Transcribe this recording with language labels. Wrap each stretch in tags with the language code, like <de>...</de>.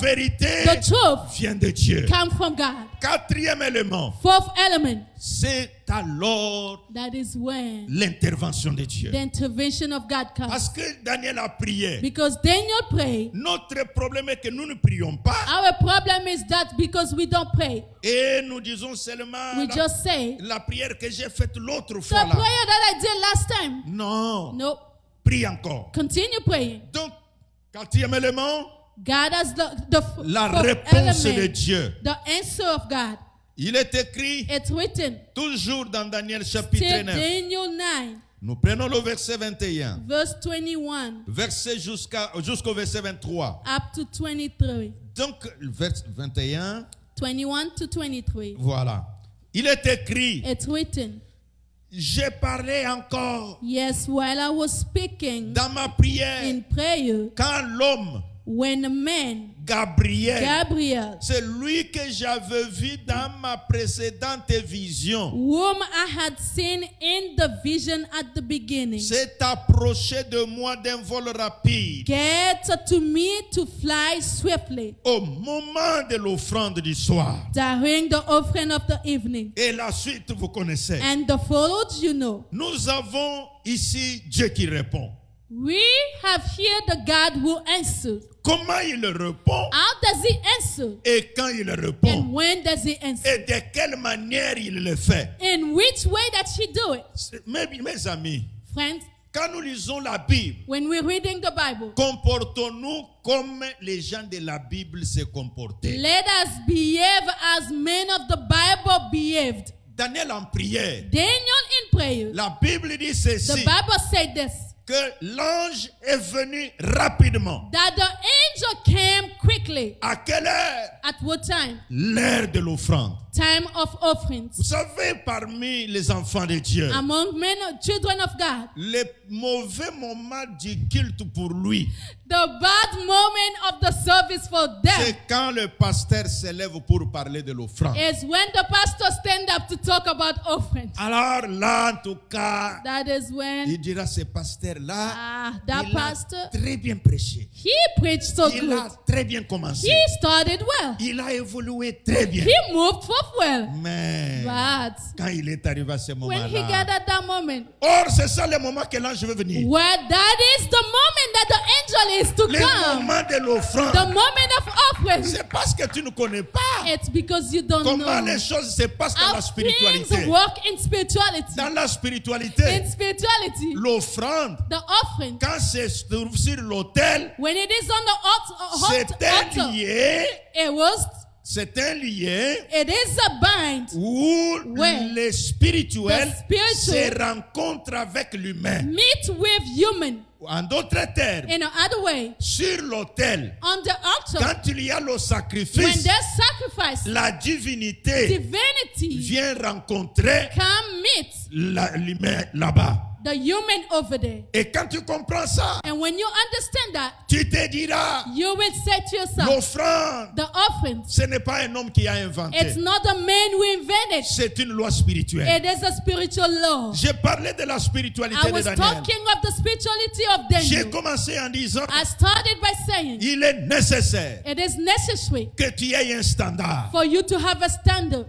<fr>vérité</fr> <en>The truth</en> <fr>vient de Dieu.</fr> <en>come from God.</en> <fr>Quatrième élément,</fr> <en>Fourth element,</en> <fr>c'est alors</fr> <en>that is when</en> <fr>l'intervention de Dieu.</fr> <en>the intervention of God comes.</en> <fr>Parce que Daniel a prié.</fr> <en>Because Daniel prayed.</en> <fr>Notre problème est que nous ne prions pas.</fr> <en>Our problem is that because we don't pray,</en> <fr>Et nous disons seulement</fr> <en>we just say,</en> <fr>la prière que j'ai faite l'autre</fr> <en>the</en> <fr>fois là.</fr> <en>prayer that I did last time.</en> <fr>Non,</fr> <en>No,</en> <fr>prie encore.</fr> <en>continue praying.</en> <fr>Donc, quatrième élément,</fr> <en>God has</en> <fr>la</fr> <en>fourth</en> <fr>réponse de</fr> <en>element,</en> <fr>Dieu.</fr> <en>the answer of God.</en> <fr>Il est écrit</fr> <en>It's written,</en> <fr>toujours dans Daniel chapitre</fr> <en>till</en> <fr>9.</fr> <en>Daniel 9,</en> <fr>Nous prenons le verset 21.</fr> <en>verse 21</en> <fr>Verset jusqu'au verset 23.</fr> <en>up to 23.</en> <fr>Donc, verset 21,</fr> <en>21 to 23.</en> <fr>voilà. Il est écrit,</fr> <en>It's written,</en> <fr>j'ai parlé encore</fr> <en>yes, while I was speaking</en> <fr>dans ma prière</fr> <en>in prayer,</en> <fr>quand l'homme,</fr> <en>when a man,</en> <fr>Gabriel,</fr> <en>Gabriel,</en> <fr>c'est lui que j'avais vu dans ma précédente vision,</fr> <en>whom I had seen in the vision at the beginning,</en> <fr>s'est approché de moi d'un vol rapide</fr> <en>get to me to fly swiftly</en> <fr>au moment de l'offrande du soir.</fr> <en>during the offering of the evening.</en> <fr>Et la suite, vous connaissez.</fr> <en>And the followed, you know.</en> <fr>Nous avons ici Dieu qui répond.</fr> <en>We have here the God who answers.</en> <fr>Comment il répond</fr> <en>How does he answer?</en> <fr>et quand il</fr> <en>And</en> <fr>répond</fr> <en>when does he answer?</en> <fr>et de quelle manière il le fait.</fr> <en>In which way does he do it?</en> <fr>Mes amis,</fr> <en>Friends,</en> <fr>quand nous lisons la Bible,</fr> <en>when we're reading the Bible,</en> <fr>comportons-nous comme les gens de la Bible se comportaient.</fr> <en>let us behave as men of the Bible behaved.</en> <fr>Daniel en prière,</fr> <en>Daniel in prayer,</en> <fr>la Bible dit</fr> <en>the</en> <fr>ceci,</fr> <en>Bible said this,</en> <fr>que l'ange est venu rapidement.</fr> <en>that the angel came quickly.</en> <fr>À quelle heure?</fr> <en>At what time?</en> <fr>L'heure de l'offrande.</fr> <en>Time of</en> <fr>Vous</fr> <en>offerings.</en> <fr>savez, parmi les enfants de Dieu,</fr> <en>Among men, children of God,</en> <fr>le mauvais moment du culte pour lui,</fr> <en>the bad moment of the service for them</en> <fr>c'est quand le pasteur s'élève pour parler de l'offrande.</fr> <en>is when the pastor stand up to talk about offerings.</en> <fr>Alors là, en tout cas,</fr> <en>That is when</en> <fr>il dira, ce pasteur-là,</fr> <en>that</en> <fr>il</fr> <en>pastor,</en> <fr>a très bien prêché.</fr> <en>he preached so so</en> <fr>Il</fr> <en>good.</en> <fr>a très bien commencé.</fr> <en>He started well.</en> <fr>Il a évolué très bien.</fr> <en>He moved forth well.</en> <fr>Mais</fr> <en>But</en> <fr>quand il est arrivé à ce</fr> <en>when he got</en> <fr>moment-là,</fr> <en>at that moment,</en> <fr>or c'est ça le moment que l'ange veut venir.</fr> <en>where that is the moment that the angel is to</en> <fr>Le</fr> <en>come.</en> <fr>moment de</fr> <en>The</en> <fr>l'offrande.</fr> <en>moment of offering.</en> <fr>C'est parce que tu ne connais pas</fr> <en>It's because you don't</en> <fr>comment</fr> <en>know</en> <fr>les choses se passent dans</fr> <en>how</en> <fr>la</fr> <en>things</en> <fr>spiritualité.</fr> <en>work in spirituality.</en> <fr>Dans la spiritualité,</fr> <en>In spirituality,</en> <fr>l'offrande,</fr> <en>the offering,</en> <fr>quand c'est sur l'autel,</fr> <en>when it is on the</en> <fr>c'est un</fr> <en>altar,</en> <fr>lieu,</fr> <en>it is a bind</en> <fr>où</fr> <en>Where</en> <fr>le spirituel</fr> <en>the spiritual</en> <fr>se rencontre avec l'humain.</fr> <en>meet with human.</en> <fr>En d'autres termes,</fr> <en>In another way,</en> <fr>sur l'autel,</fr> <en>on the altar,</en> <fr>quand il y a le</fr> <en>when</en> <fr>sacrifice,</fr> <en>there's sacrifice,</en> <fr>la divinité</fr> <en>divinity</en> <fr>vient rencontrer</fr> <en>can meet</en> <fr>l'humain là-bas.</fr> <en>the human over there.</en> <fr>Et quand tu comprends ça,</fr> <en>And when you understand that,</en> <fr>tu te diras,</fr> <en>you will say to yourself,</en> <fr>l'offrande,</fr> <en>the offering,</en> <fr>ce n'est pas un homme qui a inventé.</fr> <en>it's not a man who invented.</en> <fr>C'est une loi spirituelle.</fr> <en>It is a spiritual law.</en> <fr>J'ai parlé de la spiritualité</fr> <en>I</en> <fr>de</fr> <en>was</en> <fr>Daniel.</fr> <en>talking of the spirituality of</en> <fr>J'ai</fr> <en>Daniel.</en> <fr>commencé en disant,</fr> <en>I started by saying</en> <fr>il est nécessaire</fr> <en>it is necessary</en> <fr>que tu aies un standard.</fr> <en>for you to have a standard.</en>